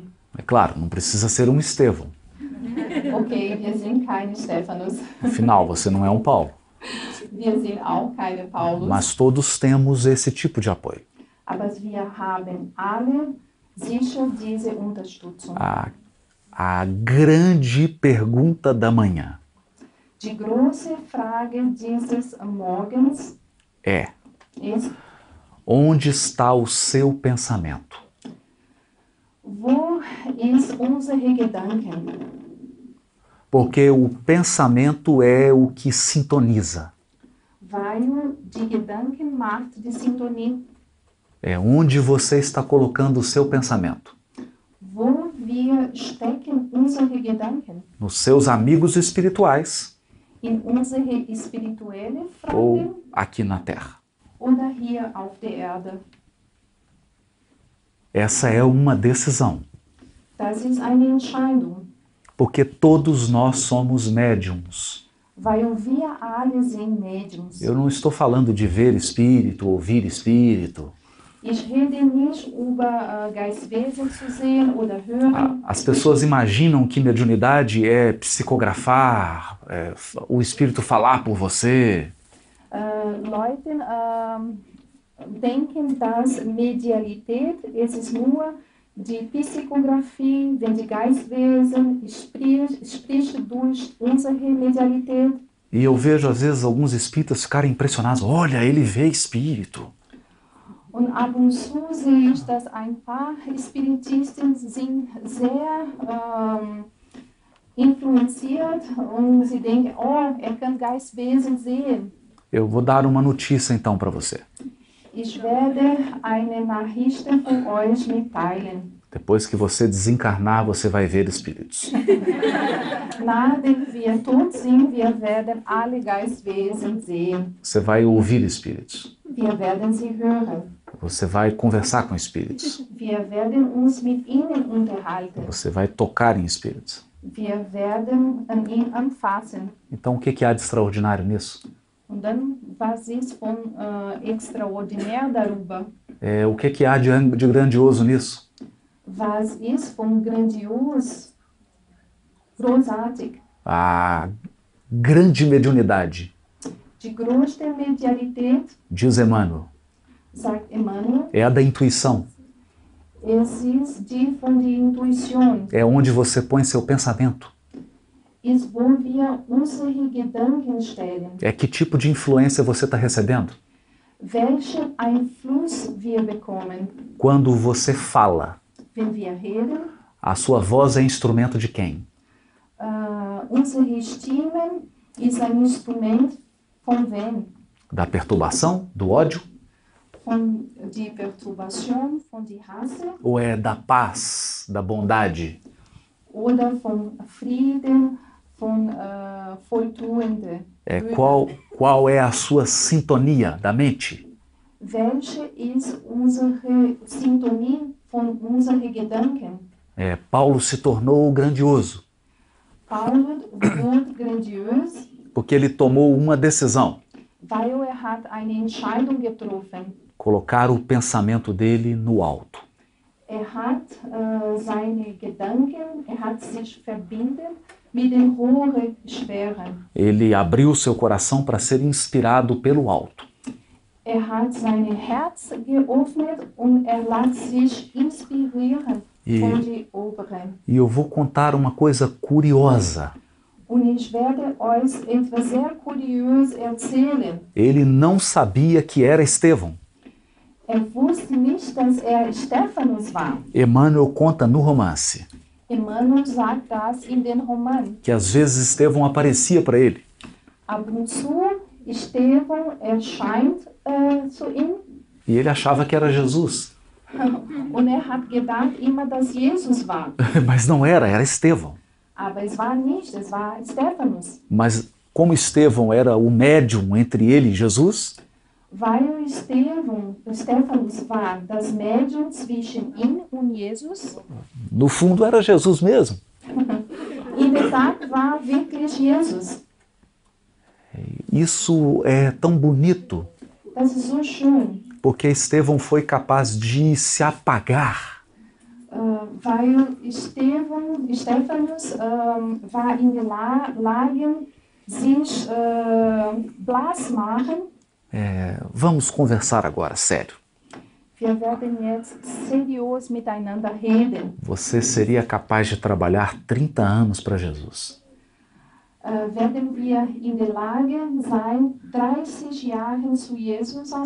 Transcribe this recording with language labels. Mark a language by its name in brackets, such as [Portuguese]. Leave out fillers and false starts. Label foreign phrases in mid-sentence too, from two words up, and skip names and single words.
[Portuguese] É claro, não precisa ser um Estevão. [German] Okay, wir sind keine Stephanus. [Portuguese] Afinal, você não é um Paulo. [German] Wir sind auch keine Paulus. [Portuguese] Mas todos temos esse tipo de apoio. [German] Aber wir haben alle sicher diese Unterstützung. [Portuguese] A grande pergunta da manhã [German] Die große Frage dieses Morgens ist, [Portuguese] onde está o seu pensamento? [German] wo ist unsere Gedanken? [Portuguese] Porque o pensamento é o que sintoniza. [German] Weil die Gedanken macht die Sintonie. [Portuguese] É onde você está colocando o seu pensamento. [German] Wo wir stecken unsere Gedanken? [Portuguese] Nos seus amigos espirituais [German] In unsere spirituelle Frage [Portuguese] ou aqui na Terra. [German] oder hier auf der Erde? [Portuguese] Essa é uma decisão. [German] Das ist eine Entscheidung. [Portuguese] Porque todos nós somos médiums. [German] Weil wir alle sind Mediums. [Portuguese] Eu não estou falando de ver espírito, ouvir espírito. [German] Ich rede nicht über Geistwesen zu sehen oder hören. [Portuguese] As pessoas imaginam que mediunidade é psicografar, o espírito falar por você. [German] Leute denken, dass Medialität, es ist nur die Psychografie, wenn die Geistwesen spricht durch unsere Medialität. [Portuguese] E eu vejo às vezes alguns espíritas ficarem impressionados. Olha, ele vê espírito. [German] Und ab und zu sehe ich, dass ein paar Spiritisten sind sehr influenziert und sie denken, oh, er kann Geistwesen sehen. [Portuguese] Eu vou dar uma notícia então para você. [German] Ich werde eine Nachricht von euch mitteilen. [Portuguese] Depois que você desencarnar, você vai ver espíritos. [German] Nachdem wir tot sind, wir werden alle Geistwesen sehen. [Portuguese] Você vai ouvir espíritos. [German] Wir werden sie hören. [Portuguese] Você vai conversar com espíritos. [German] Wir werden uns mit ihnen unterhalten. [Portuguese] Você vai tocar em espíritos. [German] Wir werden ihn anfassen. [Portuguese] Então, o que há de extraordinário nisso? [German] Und dann, was ist von extraordinär darüber? [Portuguese] O que há de grandioso nisso? [German] Was ist von grandios, großartig? [Portuguese] A grande mediunidade, [German] Die größte Medialität, [Portuguese] diz Emmanuel, [German] sagt Emmanuel, [Portuguese] é a da intuição. [German] es ist die von der Intuition. [Portuguese] É onde você põe seu pensamento. [German] Ist, wo wir unsere Gedanken stellen. [Portuguese] É que tipo de influência você está recebendo? [German] Welchen Einfluss wir bekommen, [Portuguese] Quando você fala. [German] wenn wir reden, [Portuguese] a sua voz é instrumento de quem? [German] unsere Stimme ist ein Instrument von wem? [Portuguese] Da perturbação, do ódio? [German] Von die Perturbation, von die Hasse [Portuguese] Ou é da paz, da bondade? [German] oder von Frieden, von Volltuende? [Portuguese] Qual é a sua sintonia da mente? [German] Welche ist unsere Sintonie von unseren Gedanken? [Portuguese] Paulo se tornou grandioso [German] Paulus wird grandios, [Portuguese] porque ele tomou uma decisão: [German] weil hat eine Entscheidung getroffen. [Portuguese] colocar o pensamento dele no alto. [German] Hat seine Gedanken, hat sich verbunden mit den hohen Sphären. [Portuguese] Ele abriu seu coração para ser inspirado pelo alto. [German] Hat sein Herz geöffnet und lässt sich inspirieren von den Oberen. [Portuguese] E eu vou contar uma coisa curiosa. [German] Und ich werde euch etwas sehr kurios erzählen. [Portuguese] Ele não sabia que era Estevão. [German] Wusste nicht, dass Stephanus war. [Portuguese] Emmanuel conta no romance [German] Emmanuel sagt das in den Roman. [Portuguese] que às vezes Estevão aparecia para ele. [German] Ab und zu Stephan erscheint zu ihm [Portuguese] E ele achava que era Jesus. [German] und hat gedacht immer, dass Jesus war. [Portuguese] Mas não era Estevão. [German] Aber es war nicht, es war Stephanus. [Portuguese] Mas como Estevão era o médium entre ele e Jesus, [German] Weil Stephanus war das Medium zwischen ihm und Jesus. [Portuguese] no fundo era Jesus mesmo. [German] In der Tat war wirklich Jesus. [Portuguese] Isso é tão bonito, [German] Das ist so schön, [Portuguese] porque Estevão foi capaz de se apagar. [German] weil Stephanus war in der Lage, sich blass machen. [Portuguese] Vamos conversar agora, sério. [German] Wir werden jetzt seriös miteinander reden. [Portuguese] Você seria capaz de trabalhar 30 anos para Jesus? [German] Werden wir in der Lage sein, 30 Jahre zu Jesus arbeiten?